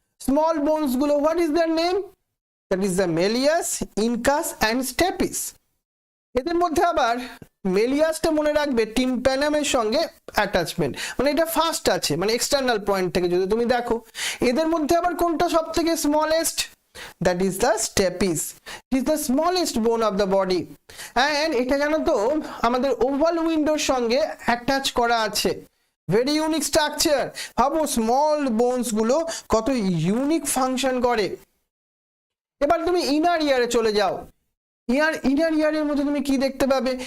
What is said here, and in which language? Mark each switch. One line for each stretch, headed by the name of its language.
English: Small bones গুলো, what is their name? That is the malleus, incus and stapes.
Bangla: এদের মধ্যে আবার মেলিয়াসটা মনে রাখবে টিম্প্যানামের সঙ্গে অ্যাটাচমেন্ট, মানে এটা ফার্স্ট আছে, মানে এক্সটার্নাল পয়েন্ট থেকে যদি তুমি দেখো। এদের মধ্যে আবার কোনটা সব থেকে smallest?
English: That is the stapes. It is the smallest bone of the body.
Bangla: And এটা জানো তো আমাদের ওভাল উইন্ডোর সঙ্গে অ্যাটাচ করা আছে। Very unique structure. ভাবো স্মল বোনস গুলো কত ইউনিক ফাংশন করে। এবার তুমি ইনার ইয়ারে চলে যাও। ইনার ইয়ারের মধ্যে তুমি কি দেখতে পাবে?